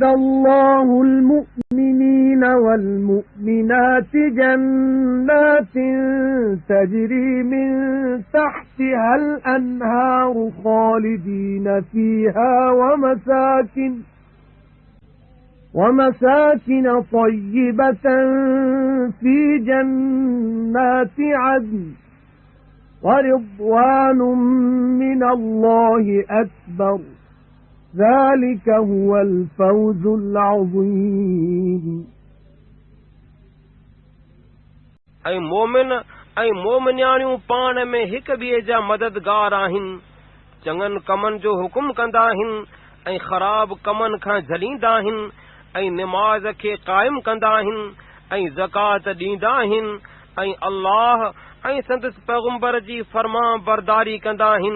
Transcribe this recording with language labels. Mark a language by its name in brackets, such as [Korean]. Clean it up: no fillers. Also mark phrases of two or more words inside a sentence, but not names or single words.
[Arabic] الله المؤمنين والمؤمنات جنات تجري من تحتها الأنهار خالدين فيها ومساكن طيبة في جنات عدن ورضوان من الله أكبر ذلك هو الفوز العظيم [Sindhi] ऐं मोमिन ऐं मोमिनियाणियूं पाण में हिक ॿिए जा मददगार आहिनि, चङनि कमनि जो हुकुम कंदा आहिनि ऐं ख़राब कमनि खां झलींदा आहिनि ऐं निमाज़ खे क़ाइम कंदा आहिनि ऐं ज़कात ॾींदा आहिनि ऐं अल्लाह ऐं संदसि पैगुम्बर जी फर्मा बरदारी कंदा आहिनि।